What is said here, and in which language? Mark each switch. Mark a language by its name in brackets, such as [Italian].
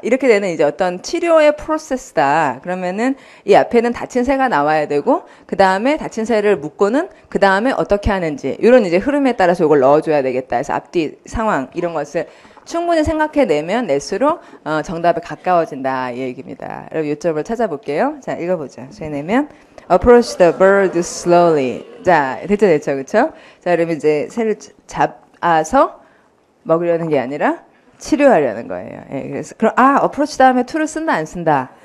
[Korean] 이렇게 되는 이제 어떤 치료의 프로세스다. 그러면은 이 앞에는 다친 새가 나와야 되고, 그 다음에 다친 새를 묶고는 그 다음에 어떻게 하는지, 이런 이제 흐름에 따라서 이걸 넣어줘야 되겠다. 그래서 앞뒤 상황, 이런 것을 충분히 생각해내면 낼수록 정답에 가까워진다. 이 얘기입니다. 여러분 요점을 찾아볼게요. 자, 읽어보죠. 저희 내면 [English] approach the bird slowly. [Korean] 자, 됐죠, 그쵸? 자, 그러면 이제 새를 잡아서 먹으려는 게 아니라 치료하려는 거예요. 예, 그래서 그럼 approach 다음에 to를 쓴다, 안 쓴다?